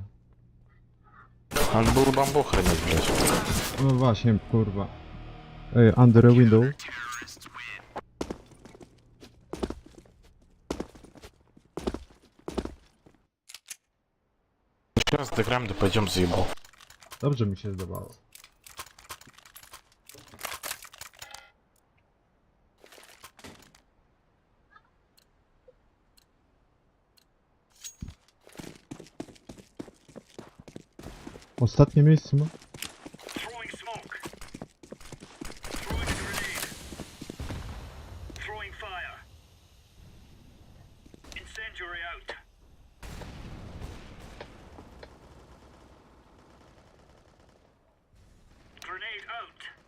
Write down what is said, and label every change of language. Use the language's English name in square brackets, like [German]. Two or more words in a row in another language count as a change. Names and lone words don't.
[Russian] Он был бомбу хранить, блядь. [Polish] No właśnie, kurwa. Ej, [English] under a window. [Russian] Сейчас доиграем, да пойдем заебал. [Polish] Dobrze mi się zdawało. Ostatnie miejsce ma? [English] Throwing smoke. Throwing a grenade. Throwing fire. Incendiary out. Grenade out.